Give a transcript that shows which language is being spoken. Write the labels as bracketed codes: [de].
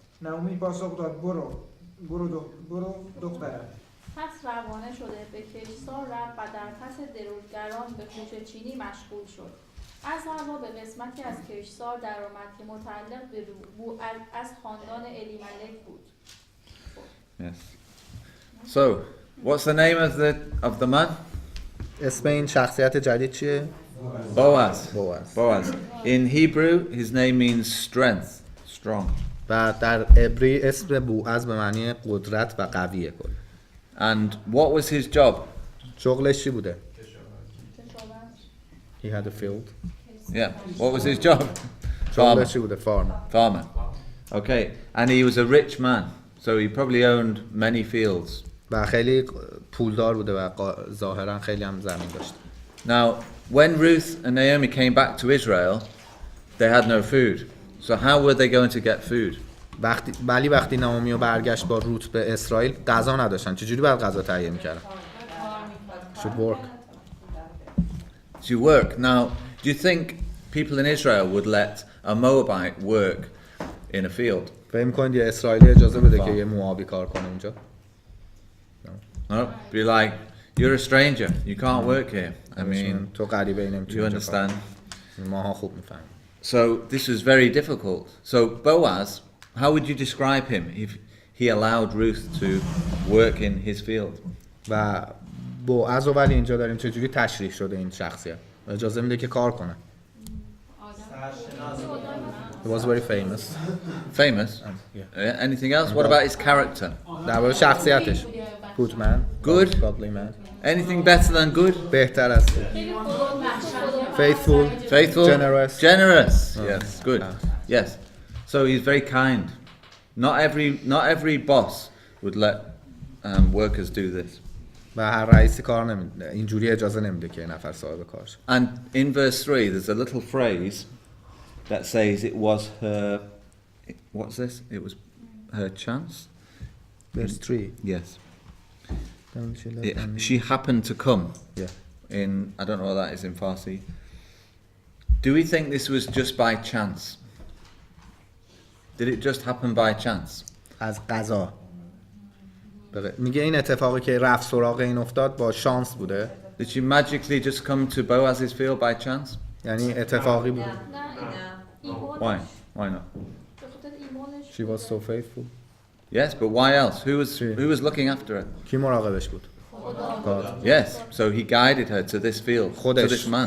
[fa] نعومی پاسخ داد برو دخترم. پس روانه شده به کشتزار رفت و در پس درودگران به خوشه‌چینی مشغول شد. از هوا به قسمتی از کشتزار درآمد که متعلق به از خاندان الیملک بود. [en] Yes. So, what's the name of the man? [fa] اسم این شخصیت جدید چیه؟ [en] Boaz. In Hebrew, his name means strength, strong. [fa] و در عبری اسم بوعز به معنی قدرت و قویه کل. [en] And what was his job? [fa] شغلش چی بوده؟ [en] He had a field. Yeah. What was his job? [fa] شغلش چی بوده؟ [en] Farmer. Okay. And he was a rich man. So he probably owned many fields. [fa] و خیلی پولدار بوده و ظاهرا خیلی هم زمین داشت. [en] Now, when Ruth and Naomi came back to Israel, they had no food. So how were they going to get food? [fa] وقتی نعومی برگشت با روت به اسرائیل غذا نداشتن. چجوری باید غذا تهیه می‌کردن؟ [en] Should work. To work. Now, do you think people in Israel would let a Moabite work in a field? [fa] فکر می‌کنید یه اسرائیلی اجازه بده که یه موآبی کار کنه اونجا؟ [en] No. Be like, you're a stranger. You can't work here. I mean, [fa] تو غریبه نمی‌تونی. [en] you understand? [fa] ماها خوب می‌فهمیم. [en] So this was very difficult. So Boaz, how would you describe him? he allowed Ruth to work in his field. [fa] و بوعز رو ولی اینجا داریم چجوری تشریح شده این شخصیت اجازه میده که کار کنه. [en] He was very famous. Famous? Yeah. Anything else? What about his character? [fa] درباره شخصیتش. [en] Good man. Good? Godly man. Anything better than good? [fa] بهتر از faithful. [en] Faithful? Generous. Generous. Yes, good. Yes. So he's very kind. Not every boss would let workers do this. و هر رئیسی کار نمیده اینجوری اجازه نمیده که نفر صاحب کار شه. And in verse 3 there's a little phrase that says it was her, what's this? It was her chance. Verse 3. Yes. She happened to come. Yeah. In, I don't know what that is in Farsi. Do we think this was just by chance? Did it just happen by chance? [fa] از قضا. میگه این اتفاقی که رفت سراغ این افتاد با شانس بوده. [en] Did she magically just come to Boaz's field by chance? [fa] یعنی اتفاقی بوده. [en] Why? Why not? She was so faithful. Yes, but why else? Who was looking after her? [fa] کی مراقبش بود؟ [en] God. Yes, so he guided her to this field, to this man.